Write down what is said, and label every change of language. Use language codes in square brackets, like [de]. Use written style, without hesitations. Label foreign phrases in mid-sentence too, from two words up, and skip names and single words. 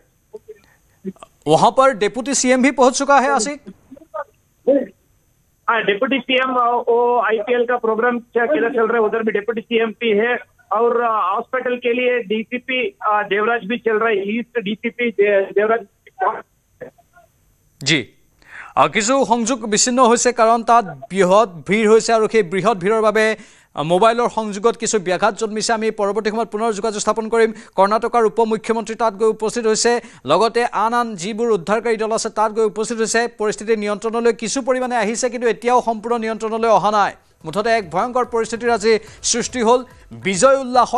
[hi] वहां पर डिप्टी सीएम भी पहुंच चुका है आशिक डिप्टी सीएम वो आईपीएल का प्रोग्राम किधर चल रहा है उधर भी डिप्टी सीएम भी है और हॉस्पिटल के लिए डीसीपी देवराज भी चल रहा है ईस्ट डीसीपी देवराज [as] जी কিছু সংযোগ বিচ্ছিন্ন হৈছে কাৰণ তাত বৃহৎ ভিৰ হৈছে আৰু সেই বৃহৎ ভিৰৰ বাবে মোবাইলৰ সংযোগত কিছু ব্যাঘাত জন্মিছে আমি পৰৱৰ্তী সময়ত পুনৰ যোগাযোগ স্থাপন কৰিম কৰ্ণাটকৰ উপমুখ্যমন্ত্ৰী তাত গৈ উপস্থিত হৈছে লগতে আন যিবোৰ উদ্ধাৰকাৰী দল আছে তাত গৈ উপস্থিত হৈছে পৰিস্থিতি নিয়ন্ত্ৰণলৈ কিছু পৰিমাণে আহিছে কিন্তু এতিয়াও সম্পূৰ্ণ নিয়ন্ত্ৰণলৈ অহা নাই মুঠতে এক ভয়ংকৰ পৰিস্থিতিৰ আজি সৃষ্টি হ'ল বিজয় উল্লাসৰ